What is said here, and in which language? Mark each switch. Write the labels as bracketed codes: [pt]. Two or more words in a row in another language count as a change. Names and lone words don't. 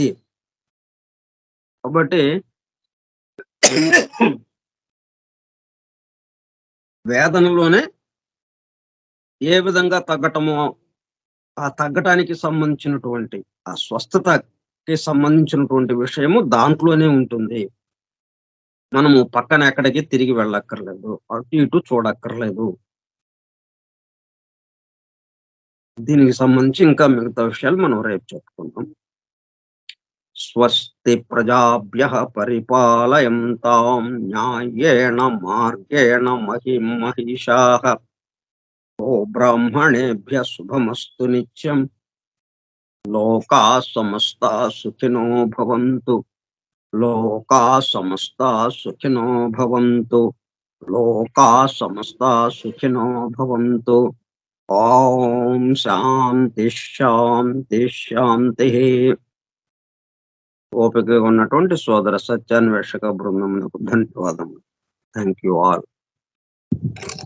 [te] కాబట్టి వేదనలోనే ఏ విధంగా తగ్గటమో, ఆ తగ్గటానికి సంబంధించినటువంటి, ఆ స్వస్థతకి సంబంధించినటువంటి విషయము దాంట్లోనే ఉంటుంది. మనము పక్కన ఎక్కడికి తిరిగి వెళ్ళక్కర్లేదు. అటు ఇటు చూడక్కర్లేదు. దీనికి సంబంధించి ఇంకా మిగతా విషయాలు మనం రేపు చెప్పుకుందాం. [sa] స్వస్తి ప్రజాభ్యః పరిపాలయంతాం న్యాయేణ మార్గేణ మహిం మహిషాః. బ్రాహ్మణేభ్యः శుభమస్తు నిత్యం. లోకాः సమస్తాः సుఖినో భవంతు. లోకాः సమస్తాः సుఖినో భవంతు. లోకాः సమస్తాः సుఖినో భవంతు. ఓం శాంతి శాంతి శాంతి. [te] ఓపికగా ఉన్నటువంటి సోదర సత్యాన్వేషక బృందమునకు ధన్యవాదములు. [en] Thank you all.